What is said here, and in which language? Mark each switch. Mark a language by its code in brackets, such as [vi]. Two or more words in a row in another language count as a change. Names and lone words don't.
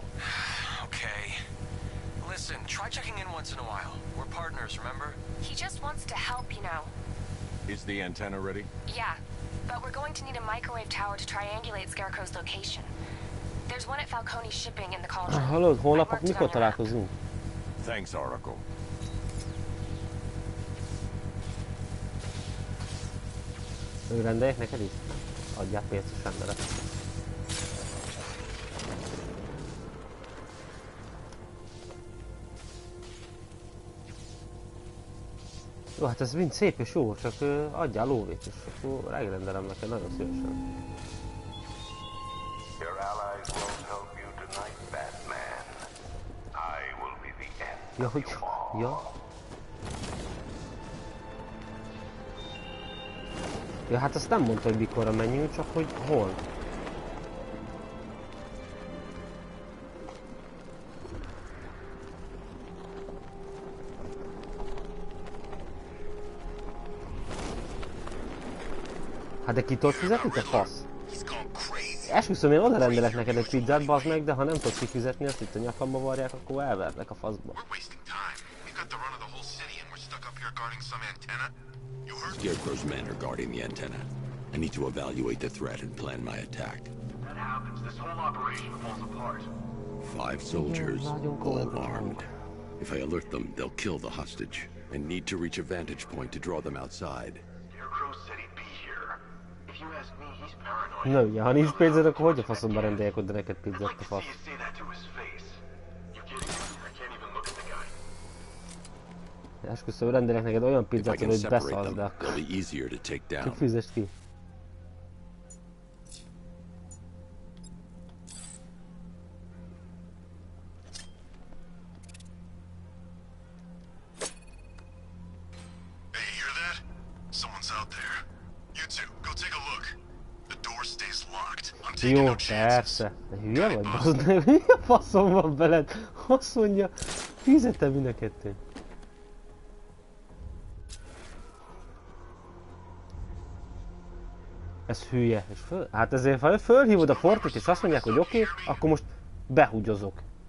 [en] Okay. Listen, try checking in once in a while. We're partners, remember? He just wants to help, you know. Is the antenna ready? Yeah. But we're going to need a microwave tower to triangulate Scarecrow's location. There's one at Falcone's shipping in the cauldron. [hu] Hallod, holnap [en] I marked it [hu] mikor [en] on your map. [hu] találkozunk? [en] Thanks, Oracle. [hu] Ő rendeljek neked is? Adjál pénzt és rendelek. Jó, hát ez mind szép és jó, csak adjál lóvét, és akkor megrendelem neked nagyon szívesen. [en] Your allies won't help you tonight, Batman. I will be the end [hu] Ja, [en] of [hu] hogy... [en] you all. [hu] Ja. Ja, hát azt nem mondta, hogy mikorra menjünk, csak hogy hol. Hát de ki tudod fizetni, te fasz? Esküszöm, én oda rendelek neked egy pizzát, bazd meg, de ha nem tudod kifizetni, azt itt a nyakamba varják, akkor elverlek a faszba. [en] Scarecrow's men are guarding the antenna. I need to evaluate the threat and plan my attack. That happens, this whole operation falls apart. 5 soldiers, all armed. If I alert them, they'll kill the hostage, and need to reach a vantage point to draw them outside. Scarecrow said he'd be here. If you ask me, he's paranoid. [hu] Na ugye, ha nincs pénzed, akkor hogy a faszomba rendeljek oda neked [en] I'd [hu] pizzát, [en] like [hu] te [en] to see [hu] fasz? [en] you say that to his face. You kidding me? I can't even look at the guy. [hu] Esküszöm, rendelek neked olyan [en] If I [hu] pizzát, [en] can [hu] hogy [en] separate [hu] beszalsz, [en] them, [hu] de akkor [en] they'll be easier to take down. [hu] fizest ki. [en] Hey, you hear that? Someone's out there. You two, go take a look. The door stays locked. I'm taking [hu] Jó, [en] no chances. [hu] persze. De hülye vagy, bazd meg? Mi a faszom van veled? Azt mondja, fizetem mind a kettőn. Ez hülye. És hát ezért, ha fölhívod a portot és azt mondják, hogy oké, akkor most behugyozok.